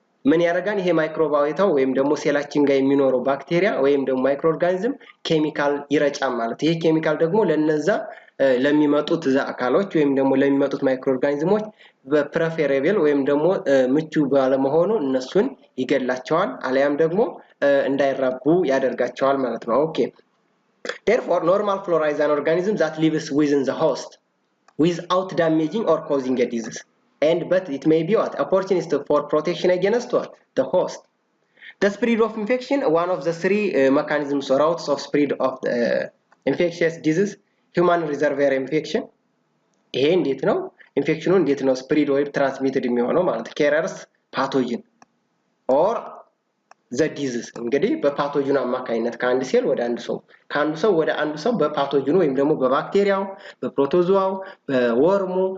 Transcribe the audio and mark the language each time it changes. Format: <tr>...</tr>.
<am>ምን ያደርጋል ይሄ ማይክሮባዮታው ወይም ደግሞ ሴላችን ጋር የሚኖረው ባክቴሪያ ወይም ደግሞ ማይክሮኦርጋኒዝም ኬሚካል ይረጫል ማለት። ይሄ ኬሚካል ደግሞ ለነዛ ለሚመጡት አካሎች ወይም ደግሞ ለሚመጡት ማይክሮኦርጋኒዝሞች በፕሬፈሬብል ወይም ደግሞ ምቹ ባለመሆኑ እነሱን ይገላቸዋል አለያም ደግሞ እንዳይራቡ ያደርጋቸዋል ማለት ነው። ኦኬ</am> <en>therefore normal flora is an organism that lives within the host without damaging or causing a disease. But it may be what opportunist for protection against what the host. The spread of infection, one of the three mechanisms or routes of spread of the infectious disease, human reservoir infection.</en> <am>ይሄ እንዴት ነው ኢንፌክሽኑ እንዴት ነው ስፕሪድ ወይ ትራንስሚትድ የሚሆነው ማለት</am> <en>carriers pathogen or the disease</en> <am>እንግዲህ በፓቶጂኑ አማካኝነት ከአንድ ሴል ወደ አንድ ሰው ከአንዱ ሰው ወደ አንዱ ሰው በፓቶጂኑ ወይም ደግሞ በባክቴሪያው በፕሮቶዞዋው በወርሙ</am>